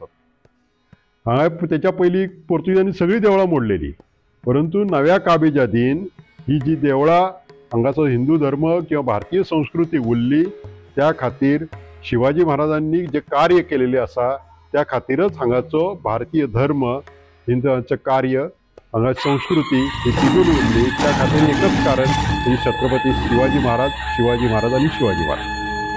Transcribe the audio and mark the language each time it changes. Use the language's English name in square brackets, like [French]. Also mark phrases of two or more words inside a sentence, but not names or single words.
[Konkani] हांगा तेच्या पयलीं पोर्तुगीजांनी सगळीं देवळां मोडलेली, परंतु नव्या काबिजातीन ही जी देवळां हांगाचो हिंदू धर्म किंवा भारतीय संस्कृती उरली, त्या खातीर शिवाजी महाराजांनी जे कार्य केलेले आसा त्या खातीरच हांगाचो भारतीय धर्म हिंदूंचें कार्य हांगा संस्कृती ही टिकून उरली। त्या खातीर एकच कारण म्हणजे छत्रपती शिवाजी महाराज आणि शिवाजी महाराज।